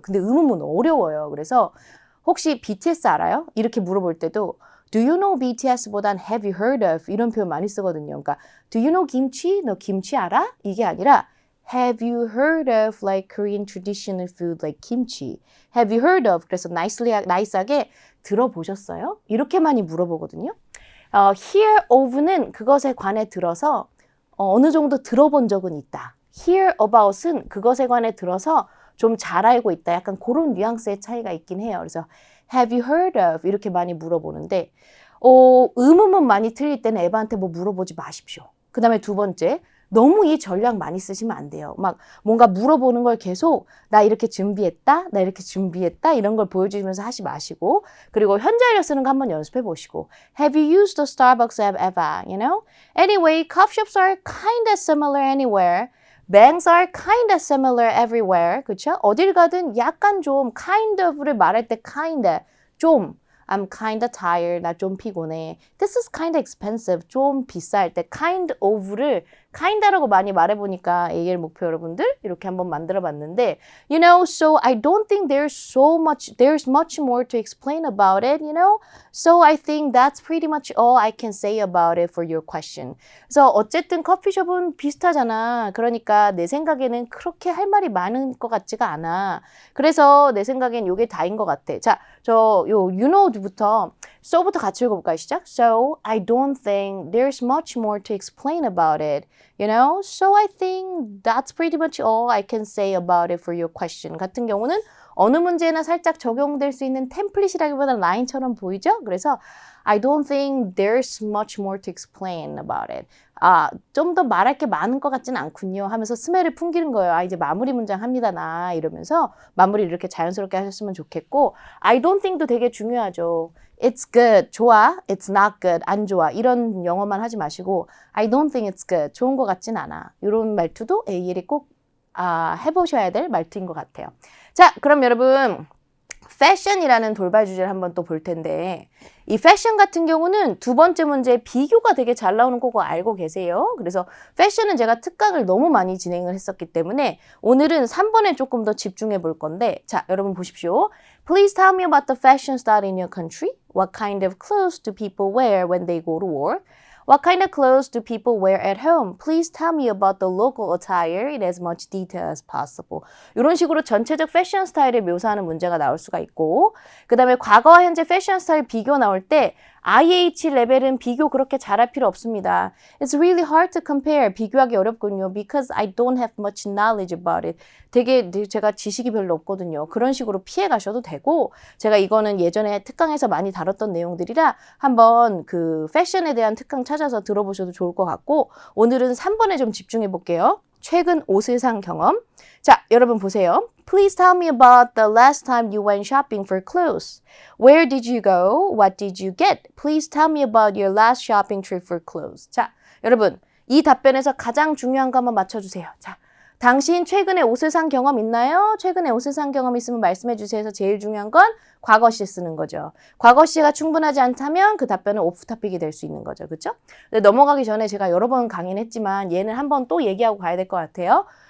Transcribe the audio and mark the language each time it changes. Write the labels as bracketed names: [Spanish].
[Korean] 근데 의문문 어려워요. 그래서 혹시 BTS 알아요? 이렇게 물어볼 때도 [English] Do you know BTS보단 Have you heard of? [Korean] 이런 표현 많이 쓰거든요. 그러니까 [English] Do you know 김치? [Korean] 너 김치 알아? 이게 아니라 [English] Have you heard of like Korean traditional food like kimchi? Have you heard of? [Korean] 그래서 nice하게 들어보셨어요? 이렇게 많이 물어보거든요. Hear of는 그것에 관해 들어서 어느 정도 들어본 적은 있다. Hear about은 그것에 관해 들어서 좀 잘 알고 있다. 약간 그런 뉘앙스의 차이가 있긴 해요. 그래서 [English] Have you heard of? [Korean] 이렇게 많이 물어보는데 의문문 많이 틀릴 때는 에바한테 뭐 물어보지 마십시오. 그 다음에 두 번째, 너무 이 전략 많이 쓰시면 안 돼요. 막 뭔가 물어보는 걸 계속 나 이렇게 준비했다, 나 이렇게 준비했다 이런 걸 보여주면서 하지 마시고 그리고 현재일로 쓰는 거 한번 연습해 보시고 [English] Have you used the Starbucks app ever? You know? Anyway, coffee shops are kind of similar anywhere. Banks are kind of similar everywhere. [Korean] 그쵸? 어딜 가든 약간 좀 kind of를 말할 때 kind of 좀 [English] I'm kind of tired. [Korean] 나 좀 피곤해. [English] This is kind of expensive. [Korean] 좀 비쌀 때 kind of를 kind라고 많이 말해보니까 AL 목표 여러분들 이렇게 한번 만들어봤는데 [English] You know, so I don't think there's much more to explain about it, you know? So I think that's pretty much all I can say about it for your question. [Korean] 그래서 어쨌든 커피숍은 비슷하잖아. 그러니까 내 생각에는 그렇게 할 말이 많은 것 같지가 않아. 그래서 내 생각엔 이게 다인 것 같아. 자, you know부터 so부터 같이 읽어볼까요? 시작. [English] So I don't think there's much more to explain about it. You know? So I think that's pretty much all I can say about it for your question. [Korean] 같은 경우는 어느 문제나 살짝 적용될 수 있는 템플릿이라기보다 라인처럼 보이죠? 그래서 [English] I don't think there's much more to explain about it. [Korean] 좀 더 말할 게 많은 것 같지는 않군요 하면서 스멜을 풍기는 거예요. 이제 마무리 문장 합니다 나 이러면서 마무리를 이렇게 자연스럽게 하셨으면 좋겠고 I don't think도 되게 중요하죠. [English] It's good, [Korean] 좋아. [English] It's not good, [Korean] 안 좋아. 이런 영어만 하지 마시고 [English] I don't think it's good, [Korean] 좋은 것 같진 않아. 이런 말투도 AL이 꼭 해보셔야 될 말투인 것 같아요. 자, 그럼 여러분 패션이라는 돌발 주제를 한번 또 볼 텐데 이 패션 같은 경우는 두 번째 문제에 비교가 되게 잘 나오는 거 알고 계세요? 그래서 패션은 제가 특강을 너무 많이 진행을 했었기 때문에 오늘은 3번에 조금 더 집중해 볼 건데 자, 여러분 보십시오. [English] Please tell me about the fashion style in your country. What kind of clothes do people wear when they go to work? What kind of clothes do people wear at home? Please tell me about the local attire in as much detail as possible. [Korean] 이런 식으로 전체적 패션 스타일을 묘사하는 문제가 나올 수가 있고 그 다음에 과거와 현재 패션 스타일 비교 나올 때 IH 레벨은 비교 그렇게 잘할 필요 없습니다. [English] It's really hard to compare. [Korean] 비교하기 어렵군요. [English] Because I don't have much knowledge about it. [Korean] 되게 제가 지식이 별로 없거든요. 그런 식으로 피해 가셔도 되고 제가 이거는 예전에 특강에서 많이 다뤘던 내용들이라 한번 그 패션에 대한 특강 찾아서 들어보셔도 좋을 것 같고 오늘은 3번에 좀 집중해 볼게요. 최근 옷을 산 경험. 자, 여러분 보세요. [English] Please tell me about the last time you went shopping for clothes. Where did you go? What did you get? Please tell me about your last shopping trip for clothes. [Korean] 자, 여러분 이 답변에서 가장 중요한 거 한번 맞춰주세요. 자, 당신 최근에 옷을 산 경험 있나요? 최근에 옷을 산 경험 있으면 말씀해 주세요. 해서 제일 중요한 건 과거 시에 쓰는 거죠. 과거 시가 충분하지 않다면 그 답변은 오프 토픽이 될 수 있는 거죠. 그렇죠? 근데 넘어가기 전에 제가 여러 번 강의는 했지만 얘는 한번 또 얘기하고 가야 될 것 같아요.